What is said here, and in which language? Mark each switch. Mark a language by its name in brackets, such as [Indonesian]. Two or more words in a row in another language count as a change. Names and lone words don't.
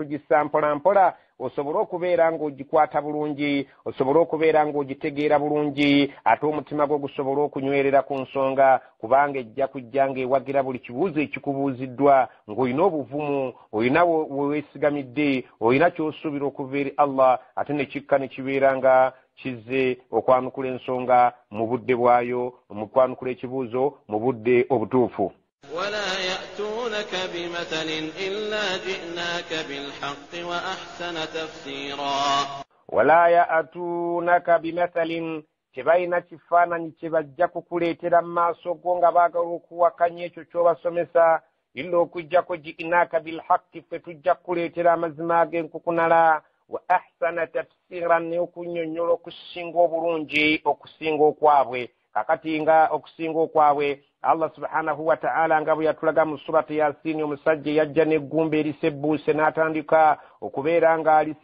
[Ganda] tugissa mpolampola osobole okubeera ng'ogikwata bulungi osobole okubeera ng'ogitegeera bulungi ate omutima gwo gusobole okunywerera ku nsonga kubanga ejja kujja ng'ewagira buli kibuuzo ekikubuuziddwa ng'olina obuvumu olina weweesigamidde olina ky'osuubira okuva eri Allah ate ne kikka ne kibeera nga kizze okwanukula ensonga mu budde bwayo mu kwanukula ekibuuzo mu budde obutuufu [Arabic] ولا يأتونك بمثل إلا جئناك بالحق وأحسن تفسيرا ولا يأتونك بمثل [Ganda] tebalina kifaananyi kye bajja kukuleetera mu maaso go nga baagala okuwakanya ekyo ky'obasomesa illa okujjako [Arabic] جئناك بالحق [Ganda] ffe tujja kukuleetera amazima ag'enkukunala [Arabic] وأحسن تفسيرا [Ganda] ne okunnyonnyola okusinga obulungi okusinga okwabwe kakati nga okusinga okwabwe [Arabic] الله سبحانه وتعالى [Ganda] nga bwe yatulaga mu surati Yasin omusajja yajja n'eggumba erisebbuuse n'atandika okubeera nga